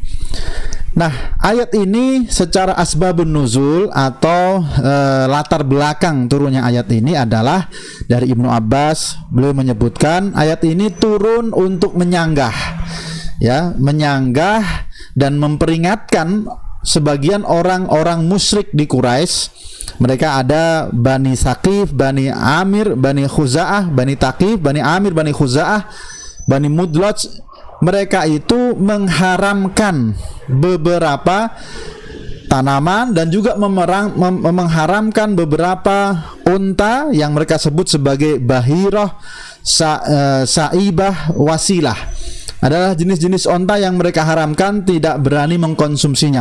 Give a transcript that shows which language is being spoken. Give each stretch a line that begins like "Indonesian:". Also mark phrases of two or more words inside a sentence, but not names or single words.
Indonesian: Nah, ayat ini secara
Arabic: أسباب النزول
Indonesian: atau latar belakang turunnya ayat ini adalah dari Ibnu Abbas. Beliau menyebutkan ayat ini turun untuk menyanggah dan memperingatkan sebagian orang-orang musyrik di Quraisy. Mereka ada Bani Saqif, Bani Amir, Bani Khuza'ah, Bani Taqif, Bani Amir, Bani Khuza'ah, Bani Mudlaj. Mereka itu mengharamkan beberapa tanaman dan juga mengharamkan beberapa unta yang mereka sebut sebagai bahirah, sa'ibah, wasilah. Adalah jenis-jenis onta yang mereka haramkan, tidak berani mengkonsumsinya.